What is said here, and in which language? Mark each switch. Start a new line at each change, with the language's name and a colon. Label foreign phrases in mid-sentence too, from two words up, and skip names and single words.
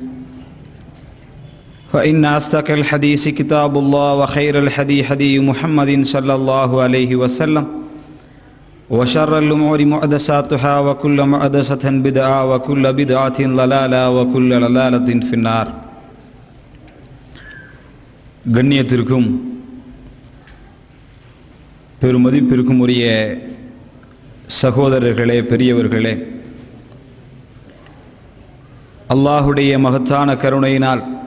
Arabic: فإن أصدق الحديث كتاب الله وخير الهدي هدي محمد صلى الله عليه وسلم وشر الأمور محدثاتها وكل محدثة بدعة وكل بدعة ضلالة وكل ضلالة في النار.
Tamil: கண்ணியத்திற்கும் பெருமதிப்பிற்கும் உரிய சகோதரர்களே, பெரியவர்களே, அல்லாஹுடைய மகத்தான கருணையினால்